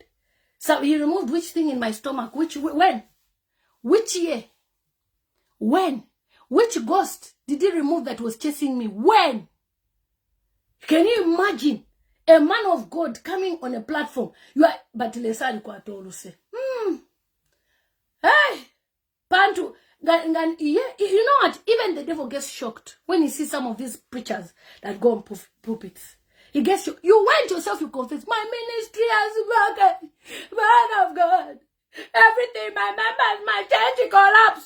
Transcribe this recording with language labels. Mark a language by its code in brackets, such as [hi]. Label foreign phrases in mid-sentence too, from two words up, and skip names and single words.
[en] So he removed which thing in my stomach? When? Which year? When? Which ghost did he remove that was chasing me? When? Can you imagine a man of God coming on a platform? You are, but lesali kwa tolu se. Hey, Pantu. You know what? Even the devil gets shocked when he sees some of these preachers that go on pulpits. He gets you. You went yourself, you confess. My ministry has broken. Man of God. Everything, my members, my church collapsed.